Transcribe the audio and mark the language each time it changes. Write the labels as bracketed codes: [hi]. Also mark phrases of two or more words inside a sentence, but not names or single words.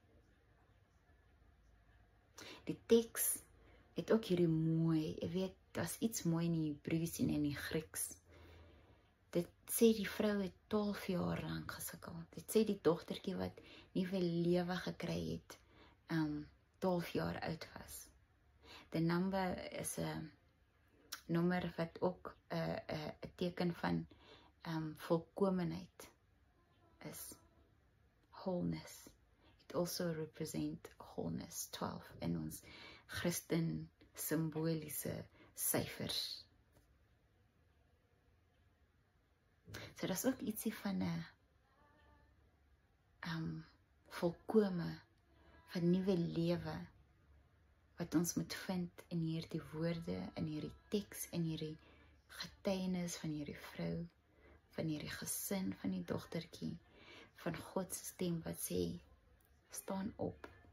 [af] Die teks het ook hierdie mooi, jy weet, daar's iets mooi in die Hebreëus en in die Grieks. Dit sê die vrou het 12 jaar lang gesukkel. Dit sê die dogtertjie wat nuwe lewe gekry het, 12 jaar oud was. [en] The number is [af] 'n nommer wat ook 'n teken van volkomenheid is. [en] Wholeness. It also represent wholeness, 12 [af] in ons Christen simboliese syfers. So dat is ook ietsie van 'n volkome, van nuwe lewe, wat ons moet vind in hierdie woorde, in hierdie teks, in hierdie getuienis van hierdie vrou, van hierdie gesin, van die dogtertjie, van God se stem wat sê, staan op.